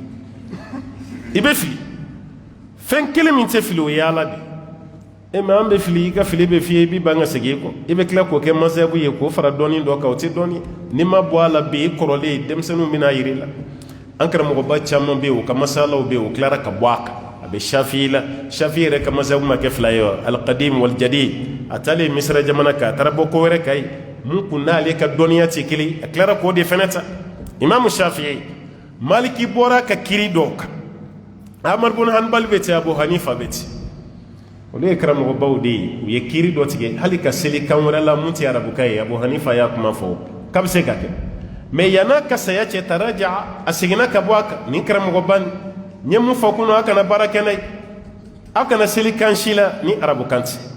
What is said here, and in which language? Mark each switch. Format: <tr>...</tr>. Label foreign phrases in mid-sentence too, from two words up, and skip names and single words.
<bm>i bɛ fili fɛn kelen min tɛ fili o ye ala de e mɛ an bɛ fili i ka fili bɛ f'i ye i b'i ban ka segin i kɔ i bɛ tila k'o kɛ masabu ye k'o fara dɔɔnin dɔ kan o tɛ dɔɔnin n'i ma bɔ a la bi i kɔrɔlen denmisɛnninw bɛna yir'i la an karamɔgɔba caman bɛ yen o ka masalaw bɛ yen o tilara ka bɔ a kan a bɛ Shafi'i la Shafi'i yɛrɛ ka masabu ma kɛ fila ye</bm> <ar>والقديم والجديد</ar> <bm>a taalen Misira jamana kan a taara bɔ ko wɛrɛ kan ye mun kun n'ale ka dɔnniya tɛ kelen a tilara k'o de fɛnɛ ta Imam Shafi'i Maliki bɔra ka kiri dɔw kan Ahmad bin Hanbal bɛ ten Abu Hanifa bɛ ten olu ye karamɔgɔbaw de ye u ye kiri dɔ tigɛ hali ka seli kan wɛrɛ la mun tɛ arabukan ye Abu Hanifa y'a kuma fɔ k'a bɛ se ka kɛ mɛ yan'a ka saya cɛ taraja a seginna ka bɔ a kan nin karamɔgɔba nin n ye mun fɔ kunun a kana baara kɛ n'a ye a kana seli kan si la ni arabukan tɛ</bm>